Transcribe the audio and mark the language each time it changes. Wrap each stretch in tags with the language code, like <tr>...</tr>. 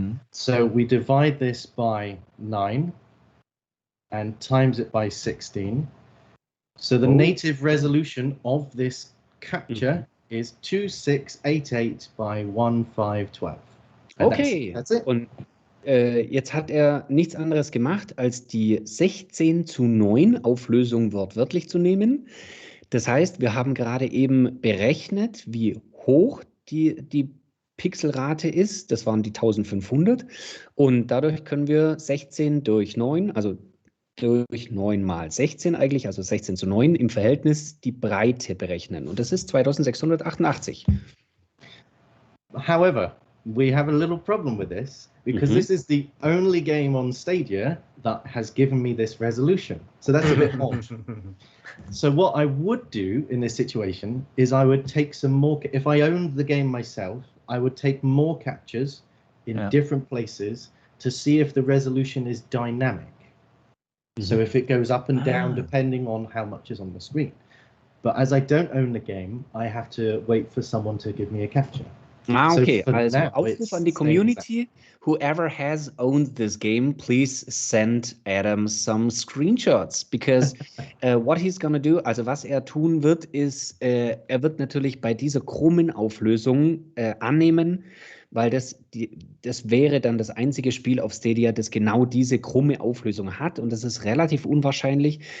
<en>So we divide this by 9 and times it by 16. So the native resolution of this capture is 2688 by 1512. Okay. That's it.</en> <de>Und jetzt hat er nichts anderes gemacht, als die 16:9 Auflösung wortwörtlich zu nehmen. Das heißt, wir haben gerade eben berechnet, wie hoch die Pixelrate ist. Das waren die 1500. Und dadurch können wir 16 durch 9, also durch 9 mal 16 eigentlich, also 16:9 im Verhältnis die Breite berechnen. Und das ist 2688.</de> <en>However, we have a little problem with this because this is the only game on Stadia that has given me this resolution. So that's a bit odd. So what I would do in this situation is I would take some more, if I owned the game myself, I would take more captures in different places to see if the resolution is dynamic. So if it goes up and down depending on how much is on the screen. But as I don't own the game, I have to wait for someone to give me a capture.</en> <de>Okay, also Aufruf an die Community.</de> <en>Whoever has owned this game, please send Adam some screenshots, because what he's gonna do,</en> <de>also was er tun wird, ist, er wird natürlich bei dieser krummen Auflösung annehmen, weil das wäre dann das einzige Spiel auf Stadia, das genau diese krumme Auflösung hat, und das ist relativ unwahrscheinlich.</de>